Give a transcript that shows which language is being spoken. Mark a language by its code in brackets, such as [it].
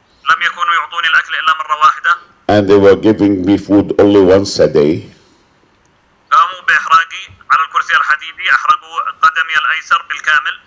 [ar] لم يكونوا يعطوني الأكل إلا مرة واحدة. [en] And they were giving me food only once a day. [ar] قاموا بإحراقي على الكرسي الحديدي، أحرقوا قدمي الأيسر بالكامل.